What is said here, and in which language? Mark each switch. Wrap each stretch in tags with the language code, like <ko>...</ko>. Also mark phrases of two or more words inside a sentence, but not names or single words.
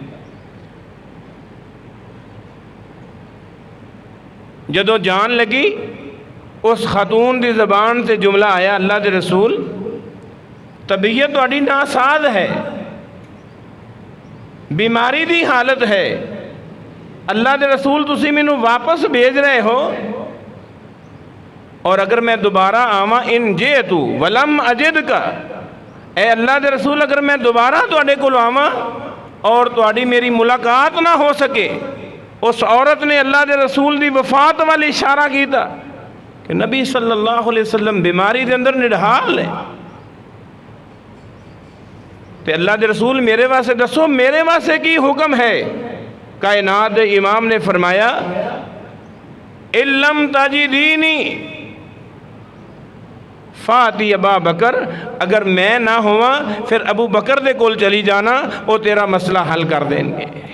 <pa>جدو جان لگی اس خاتون دی زبان سے جملہ آیا، اللہ دے رسول طبیعت تہاڈی ناساز ہے، بیماری دی حالت ہے، اللہ دے رسول تسی مینوں واپس بھیج رہے ہو، اور اگر میں دوبارہ آواں</pa> <ar>ان جئتو ولم اجدک،</ar> <pa>اے اللہ دے رسول اگر میں دوبارہ تواڈے کول آواں اور تواڈی میری ملاقات نہ ہو سکے۔ اس عورت نے اللہ دے رسول دی وفات والی اشارہ کیتا کہ نبی</pa> <ar>صلی اللہ علیہ وسلم</ar> <pa>بیماری دے اندر نڈھال ہے، تے اللہ دے رسول میرے واسطے دسو میرے واسطے کی حکم ہے؟ کائنات دے امام نے فرمایا</pa> <ar>اِلَّمْ تَجِدِينِ فاتی</ar> <pa>ابا بکر، اگر میں نہ ہوا پھر ابو بکر دے کول چلی جانا، وہ تیرا مسئلہ حل کر دیں گے۔</pa>